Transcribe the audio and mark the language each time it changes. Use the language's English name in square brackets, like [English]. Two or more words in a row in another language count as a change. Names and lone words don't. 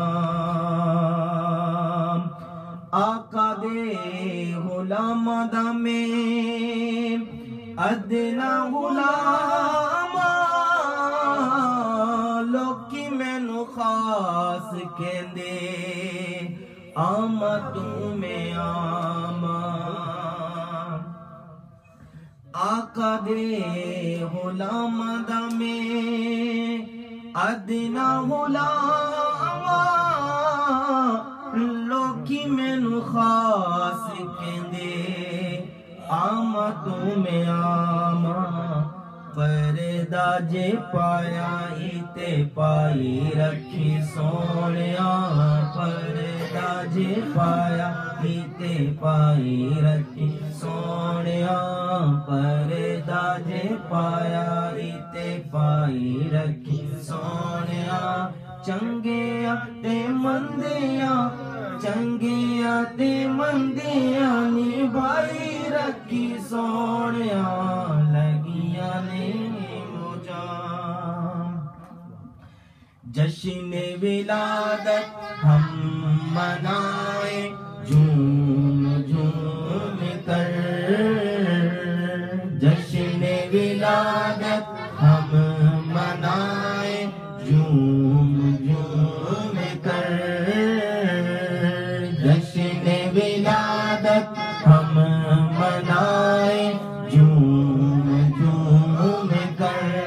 [Punjabi] آقا دے غلاماں دا میں ادنا غلام، لوکی مینو خاص کہندے آما تو میں آما، آقا دے غلاماں دا میں ادنا غلام، لوکی مینو خاص کہندے آما تو میں آما، پردہ جے پایا ایتے پائی رکھی سونیا، پردہ جے پایا ایتے پائی رکھی سونیا، پردہ جے پایا ایتے پائی رکھی سونیا، چنگیا تے مندیا، چنگیا تے مندیا نبھائی رکھی سونیا، لگیا نے موجاں۔ [Urdu] جشن ولادت ہم منائے جھوم جھوم کر، جشن ولادت ہم منائے جھوم جھوم کر، جشن ولادت ہم منائے جھوم جھوم کر،